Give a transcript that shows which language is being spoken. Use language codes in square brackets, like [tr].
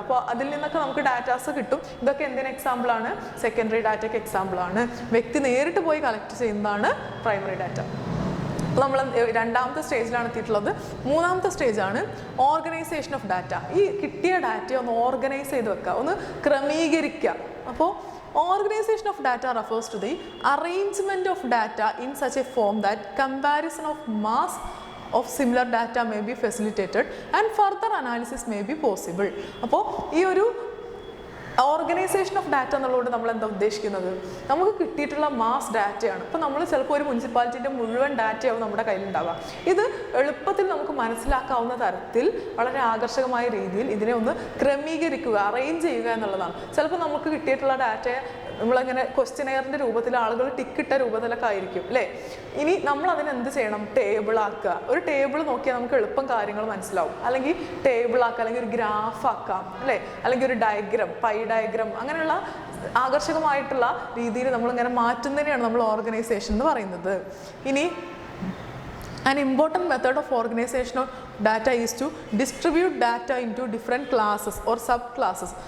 [ml] അപ്പോൾ അതിൽ നിന്നൊക്കെ നമുക്ക് ഡാറ്റാസ് കിട്ടും. ഇതൊക്കെ എന്തിന് എക്സാമ്പിളാണ്, സെക്കൻഡറി ഡാറ്റയ്ക്ക് എക്സാമ്പിളാണ്. വ്യക്തി നേരിട്ട് പോയി കളക്ട് ചെയ്യുന്നതാണ് പ്രൈമറി ഡാറ്റ. അപ്പോൾ നമ്മൾ രണ്ടാമത്തെ സ്റ്റേജിലാണ് എത്തിയിട്ടുള്ളത്. മൂന്നാമത്തെ സ്റ്റേജാണ് ഓർഗനൈസേഷൻ ഓഫ് ഡാറ്റ. ഈ കിട്ടിയ ഡാറ്റയെ ഒന്ന് ഓർഗനൈസ് ചെയ്ത് വെക്കുക, ഒന്ന് ക്രമീകരിക്കുക. [en] അപ്പോൾ organization of data refers to the arrangement of data in such a form that comparison of mass of similar data may be facilitated and further analysis may be possible. [ml] അപ്പോൾ ഈ ഒരു ഓർഗനൈസേഷൻ ഓഫ് ഡാറ്റ എന്നുള്ളതുകൊണ്ട് നമ്മൾ എന്താ ഉദ്ദേശിക്കുന്നത്, നമുക്ക് കിട്ടിയിട്ടുള്ള mass ഡാറ്റയാണ്. ഇപ്പോൾ നമ്മൾ ചിലപ്പോൾ ഒരു മുനിസിപ്പാലിറ്റിൻ്റെ മുഴുവൻ ഡാറ്റയാവും നമ്മുടെ കയ്യിലുണ്ടാവുക. ഇത് എളുപ്പത്തിൽ നമുക്ക് മനസ്സിലാക്കാവുന്ന തരത്തിൽ വളരെ ആകർഷകമായ രീതിയിൽ ഇതിനെ ഒന്ന് ക്രമീകരിക്കുക, അറേഞ്ച് ചെയ്യുക എന്നുള്ളതാണ്. ചിലപ്പോൾ നമുക്ക് കിട്ടിയിട്ടുള്ള ഡാറ്റയെ നമ്മളങ്ങനെ ക്വസ്റ്റ്യനെയറിൻ്റെ രൂപത്തിൽ, ആളുകൾ ടിക്കിട്ട രൂപത്തിലൊക്കെ ആയിരിക്കും, അല്ലേ. ഇനി നമ്മൾ അതിന് എന്ത് ചെയ്യണം, ടേബിൾ ആക്കുക. ഒരു ടേബിൾ നോക്കിയാൽ നമുക്ക് എളുപ്പം കാര്യങ്ങൾ മനസ്സിലാവും. അല്ലെങ്കിൽ ടേബിൾ ആക്കുക, അല്ലെങ്കിൽ ഒരു ഗ്രാഫ് ആക്കാം, അല്ലേ, അല്ലെങ്കിൽ ഒരു ഡയഗ്രം, പൈ ഡയഗ്രം, അങ്ങനെയുള്ള ആകർഷകമായിട്ടുള്ള രീതിയിൽ നമ്മളിങ്ങനെ മാറ്റുന്നതിനെയാണ് നമ്മൾ ഓർഗനൈസേഷൻ എന്ന് പറയുന്നത്. [en] ഇനി an important method of organization of data is to distribute data into different classes or subclasses.